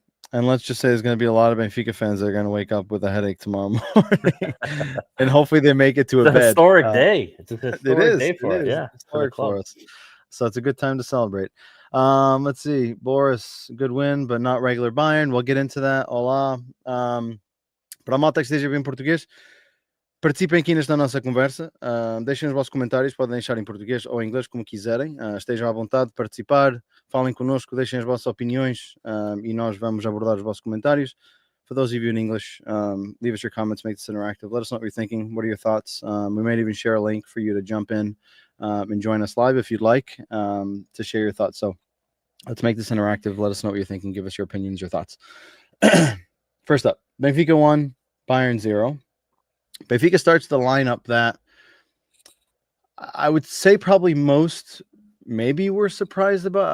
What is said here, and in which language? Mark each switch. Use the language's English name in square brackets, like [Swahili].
[English] And let's just say there's going to be a lot of Benfica fans that are going to wake up with a headache tomorrow morning. And hopefully they make it to a bed. Historic day. It's a historic day for it. Yeah, historic for us. So it's a good time to celebrate. Let's see. Boris, good win, but not regular Bayern. We'll get into that. Olá. [Portuguese] Para a malta que esteja bem em português, participem aqui nesta nossa conversa. Deixem os vossos comentários, podem deixar em português ou em inglês, como quiserem. Estejam à vontade de participar. Falem connosco, deixem as vossas opiniões e nós vamos abordar os vossos comentários. [English] For those of you in English, leave us your comments, make this interactive. Let us know what you're thinking. What are your thoughts? We might even share a link for you to jump in and join us live if you'd like to share your thoughts. So let's make this interactive. Let us know what you're thinking. Give us your opinions, your thoughts. First up, Benfica 1, Bayern 0. Benfica starts the lineup that I would say probably most maybe we're surprised about.